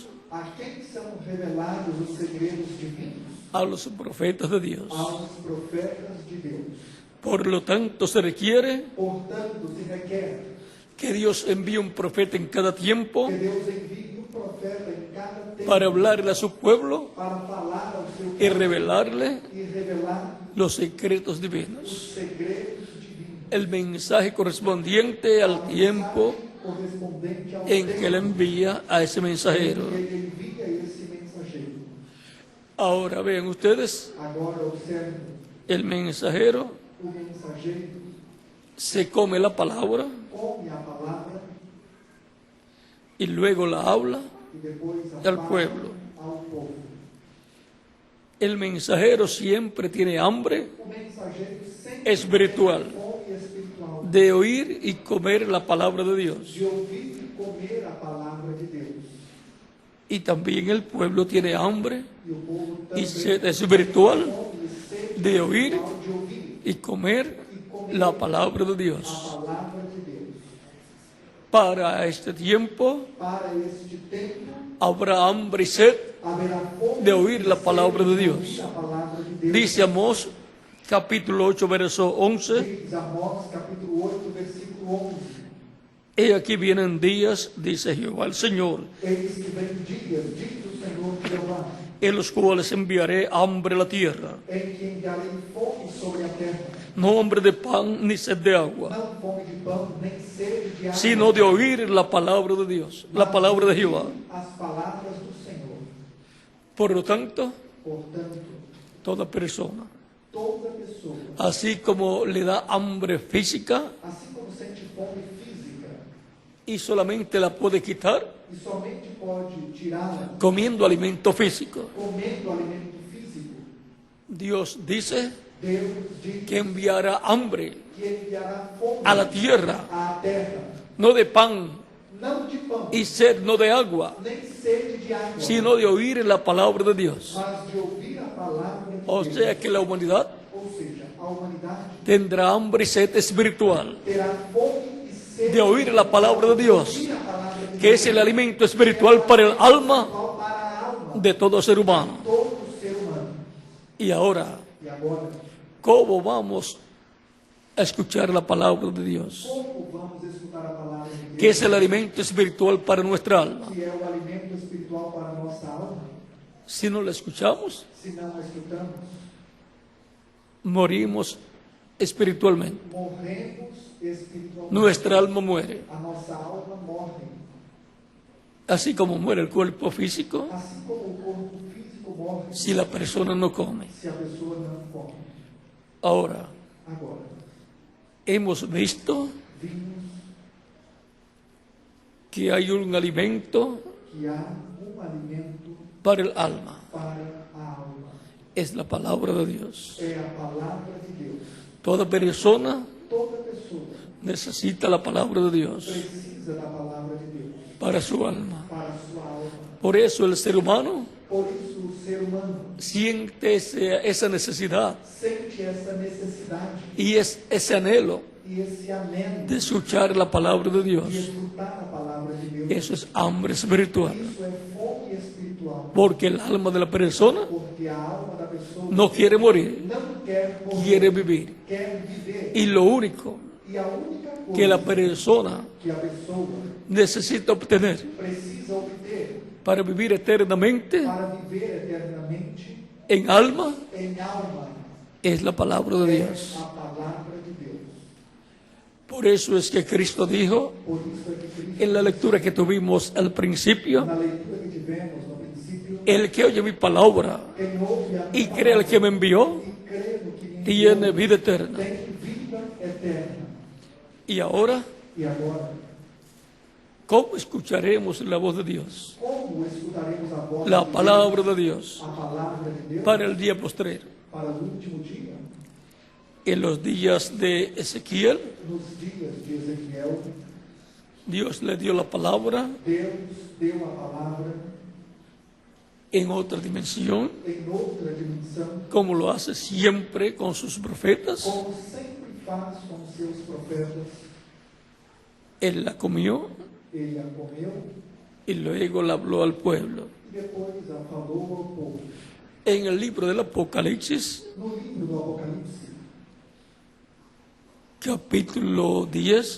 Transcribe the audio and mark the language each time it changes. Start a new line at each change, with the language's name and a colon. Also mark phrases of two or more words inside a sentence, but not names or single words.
Portuguese: A quem são revelados os segredos divinos?
Spanish: A los profetas de Dios.
Portuguese: Aos profetas de Deus.
Spanish: Por lo tanto, se requiere
Portuguese: Portanto, se requer
Spanish: que Dios envíe un profeta en cada tiempo
Portuguese: que Deus envie profeta em cada tempo
Spanish: para hablarle a su pueblo
Portuguese: para falar ao seu
Spanish: y
Portuguese: povo
Spanish: revelarle
Portuguese: e revelar
Spanish: los secretos
Portuguese: os
Spanish: divinos.
Portuguese: segredos divinos.
Spanish: El mensaje correspondiente al tiempo
Portuguese: Correspondente ao
Spanish: en
Portuguese: tempo
Spanish: que le envía a ese mensajero.
Portuguese: que ele envia esse mensageiro.
Spanish: Ahora vean ustedes,
Portuguese: Agora observe,
Spanish: el mensajero
Portuguese: o mensageiro
Spanish: se come la palabra
Portuguese: come a palavra
Spanish: y luego la habla.
Portuguese: e depois a
Spanish: Al
Portuguese: fala
Spanish: pueblo.
Portuguese: ao povo.
Spanish: El mensajero siempre tiene hambre
Portuguese: O mensageiro sempre
Spanish: espiritual
Portuguese: tem fome espiritual
Spanish: de oír y comer la palabra de Dios.
Portuguese: de ouvir e comer a palavra de Deus.
Spanish: Y también el pueblo tiene hambre
Portuguese: E o povo
Spanish: y
Portuguese: também
Spanish: sed espiritual
Portuguese: tem fome e sede
Spanish: de oír
Portuguese: espiritual de ouvir
Spanish: y comer la palabra de
Portuguese: a
Spanish: Dios.
Portuguese: palavra de Deus.
Spanish: Para este tiempo
Portuguese: Para este tempo
Spanish: habrá hambre y sed
Portuguese: haverá fome
Spanish: de oír la
Portuguese: e
Spanish: palabra de
Portuguese: sede
Spanish: Dios.
Portuguese: ouvir a palavra de Deus.
Spanish: Dice Amós, capítulo 8, verso 11.
Portuguese: Diz Amós, capítulo 8, versículo 11.
Spanish: He aquí vienen días, dice Jehová el Señor,
Portuguese: Eis que vem dias, diz o Senhor Jeová,
Spanish: en los cuales enviaré hambre a la tierra,
Portuguese: em que enviarei fome sobre a terra,
Spanish: no hambre de pan ni sed de agua,
Portuguese: não fome de pão, nem sede de água,
Spanish: sino de oír la palabra de Dios, la palabra de Jehová.
Portuguese: as palavras do Senhor.
Spanish: Por lo tanto,
Portuguese: Portanto,
Spanish: toda persona,
Portuguese: toda pessoa,
Spanish: así como le da hambre física,
Portuguese: assim como sente fome física,
Spanish: y solamente la puede quitar
Portuguese: e somente pode tirá-la
Spanish: comiendo alimento físico.
Portuguese: comendo alimento físico.
Spanish: Dios dice
Portuguese: Deus diz
Spanish: que enviará hambre
Portuguese: que enviará fome
Spanish: a la tierra,
Portuguese: à terra,
Spanish: no de pan
Portuguese: não de pão,
Spanish: y sed, no de agua,
Portuguese: nem sede de água,
Spanish: sino de oír la palabra de Dios.
Portuguese: mas de ouvir a palavra de
Spanish: O
Portuguese: Deus.
Spanish: sea que la humanidad
Portuguese: Ou seja, a humanidade
Spanish: tendrá hambre y sed espiritual
Portuguese: terá fome e sede
Spanish: de oír la palabra de Dios,
Portuguese: ouvir a palavra de
Spanish: que es el alimento espiritual para el alma
Portuguese: Deus para a alma
Spanish: de todo ser humano.
Portuguese: de todo ser humano.
Spanish: Y ahora,
Portuguese: E agora,
Spanish: ¿cómo vamos a escuchar la palabra de Dios?
Portuguese: como vamos escutar a palavra de Deus,
Spanish: Que es el alimento espiritual para nuestra alma.
Portuguese: que é o alimento espiritual para a nossa alma?
Spanish: Si no la escuchamos,
Portuguese: Se não a escutamos,
Spanish: morimos espiritualmente.
Portuguese: morremos espiritualmente.
Spanish: Nuestra alma muere.
Portuguese: A nossa alma morre.
Spanish: Así como muere el cuerpo físico
Portuguese: Assim como o corpo físico morre
Spanish: si la persona no come.
Portuguese: se a pessoa não come.
Spanish: Ahora,
Portuguese: Agora,
Spanish: hemos visto
Portuguese: vimos
Spanish: que hay un alimento
Portuguese: que há alimento
Spanish: para el alma.
Portuguese: para a alma.
Spanish: Es la palabra de Dios.
Portuguese: É a palavra de Deus.
Spanish: Toda persona
Portuguese: Toda pessoa
Spanish: necesita la palabra de Dios
Portuguese: precisa da palavra de Deus
Spanish: para su alma.
Portuguese: para a sua alma.
Spanish: Por eso el ser humano
Portuguese: Por isso, o ser humano
Spanish: siente esa necesidad
Portuguese: sente essa necessidade
Spanish: y ese anhelo
Portuguese: e esse anelo
Spanish: de escuchar la palabra de
Portuguese: de
Spanish: Dios.
Portuguese: escutar a palavra de Deus.
Spanish: Eso es hambre espiritual.
Portuguese: Isso é fome espiritual.
Spanish: Porque el alma de la persona
Portuguese: Porque a alma da pessoa
Spanish: no quiere morir,
Portuguese: não quer morrer,
Spanish: quiere vivir.
Portuguese: quer viver.
Spanish: Y lo único
Portuguese: E a única coisa
Spanish: que la persona
Portuguese: que a pessoa
Spanish: necesita obtener
Portuguese: precisa obter
Spanish: para vivir eternamente
Portuguese: para viver eternamente
Spanish: en alma
Portuguese: em alma
Spanish: es la palabra de Dios.
Portuguese: é a palavra de Deus.
Spanish: Por eso es que Cristo dijo
Portuguese: Por isso é que Cristo,
Spanish: en la lectura que tuvimos al principio,
Portuguese: na leitura que tivemos no princípio,
Spanish: el que oye mi palabra
Portuguese: quem ouve a
Spanish: y
Portuguese: minha
Spanish: cree al que me envió,
Portuguese: e crê no que me
Spanish: tiene
Portuguese: enviou,
Spanish: vida eterna.
Portuguese: tem vida eterna.
Spanish: Y ahora,
Portuguese: E agora,
Spanish: ¿cómo escucharemos la voz de Dios?
Portuguese: como escutaremos a voz
Spanish: La
Portuguese: de
Spanish: palabra
Portuguese: Deus,
Spanish: de Dios
Portuguese: a palavra de Deus
Spanish: para el día postrero.
Portuguese: para o último dia?
Spanish: En los días de Ezequiel,
Portuguese: Nos dias de Ezequiel,
Spanish: Dios le dio la palabra
Portuguese: Deus deu a palavra
Spanish: en otra dimensión,
Portuguese: em outra dimensão,
Spanish: como lo hace siempre con sus profetas.
Portuguese: como sempre faz com seus profetas.
Spanish: Él la comió
Portuguese: Ele a comeu
Spanish: y luego la habló al pueblo.
Portuguese: e depois a falou ao povo.
Spanish: En el libro del Apocalipsis,
Portuguese: No livro do Apocalipse,
Spanish: capítulo 10,